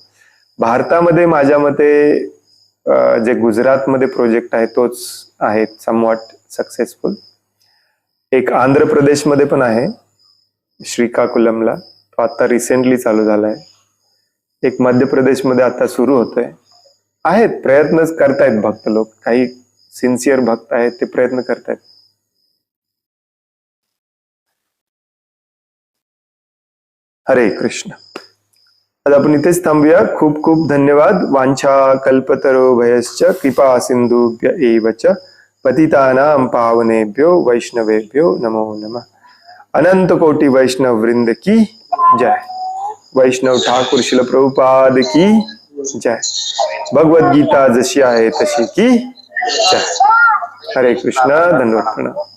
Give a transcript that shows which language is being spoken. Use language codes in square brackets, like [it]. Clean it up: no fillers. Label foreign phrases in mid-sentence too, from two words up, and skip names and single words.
[mr] भारतामध्ये माझ्या मते जे गुजरातमध्ये प्रोजेक्ट आहे तोच आहे [en] somewhat successful. [mr] एक आंध्र प्रदेशमध्ये पण आहे, श्रीकाकुलमला, तो आता रिसेंटली चालू झालाय. एक मध्य प्रदेशमध्ये आता सुरू होतोय. आहेत, प्रयत्न करतायत भक्त लोक, काही सिन्सिअर भक्त आहेत ते प्रयत्न करतायत. हरे कृष्ण. आज आपण इथेच थांबूया. खूप खूप धन्यवाद. [sa] वांछा कल्पतरो भयश्च कृपा सिंधुभ्य एव च पतितानां पावनेभ्यो वैष्णवेभ्यो नमो नमः. [hi] अनंत कोटी वैष्णव वृंद की जय। वैष्णव ठाकूर शिल प्रभुपाद की जय। [mr] भगवद गीता जशी आहे तशी की जय। हरे कृष्ण, धन्यवाद, प्रणाम।